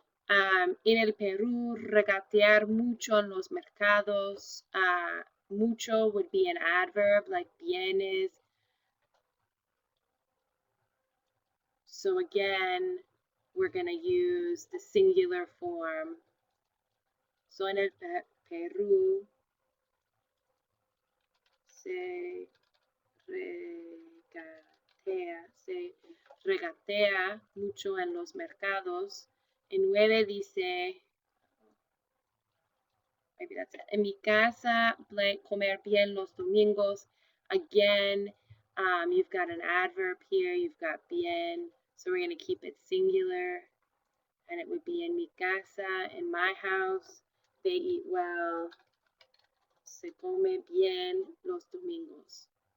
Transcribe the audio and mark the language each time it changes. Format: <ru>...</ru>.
<es>En el Perú, regatear mucho en los mercados.</es> <en>Mucho would be an adverb like vienes. So again, we're going to use the singular form.</en> <es>So en el Perú se regatea regatea mucho en los mercados. En 9 dice,</es> <en>maybe that's it.</en> <es>En mi casa, blank, comer bien los domingos.</es> <en>Again, you've got an adverb here, you've got bien, so we're going to keep it singular, and it would be</en> <es>en mi casa,</es> <en>in my house. They eat well,</en> <es>se come bien los domingos.</es>